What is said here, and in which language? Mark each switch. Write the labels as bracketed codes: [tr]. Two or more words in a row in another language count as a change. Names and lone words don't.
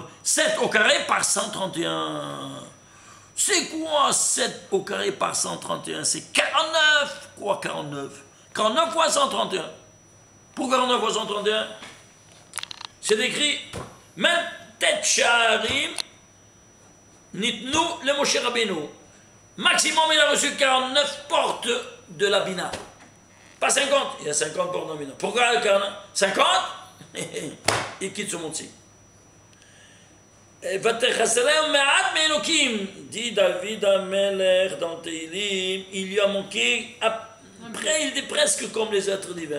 [fr] 7 au carré par 131. C'est quoi 7 au carré par 131? C'est 49. Quoi 49? 49 fois 131. Pour 49 fois 131, c'est écrit même tête [he] שערים ניתנו למשה רבינו. [fr] Maximum, il a reçu 49 portes de la Bina. Pas 50, il y a 50 portes de la Bina. Pourquoi 49? 50? Il quitte ce monde-ci. Dit David Amelech dans Teilim, il lui a manqué, après il est presque comme les êtres divins.